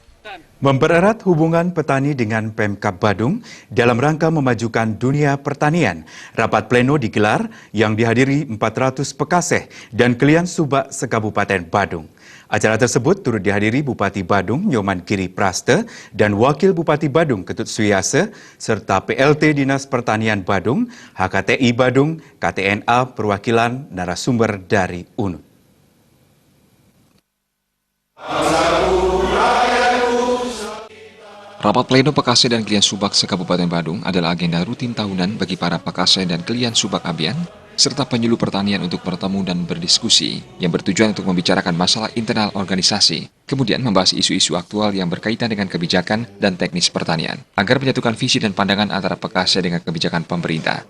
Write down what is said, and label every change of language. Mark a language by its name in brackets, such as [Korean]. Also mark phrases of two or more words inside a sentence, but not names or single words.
[Indonesian] Mempererat hubungan petani dengan Pemkab Badung dalam rangka memajukan dunia pertanian. Rapat pleno digelar yang dihadiri 400 pekaseh dan klien Subak se-Kabupaten Badung. Acara tersebut turut dihadiri Bupati Badung Nyoman Giri Praste dan Wakil Bupati Badung Ketut Suyase serta PLT Dinas Pertanian Badung, HKTI Badung, KTNA perwakilan narasumber dari UNUD. Rapat pleno Pekaseh dan klien Subak se-Kabupaten Badung adalah agenda rutin tahunan bagi para Pekaseh dan klien Subak Abian, serta penyuluh pertanian untuk bertemu dan berdiskusi, yang bertujuan untuk membicarakan masalah internal organisasi, kemudian membahas isu-isu aktual yang berkaitan dengan kebijakan dan teknis pertanian, agar menyatukan visi dan pandangan antara Pekaseh dengan kebijakan pemerintah.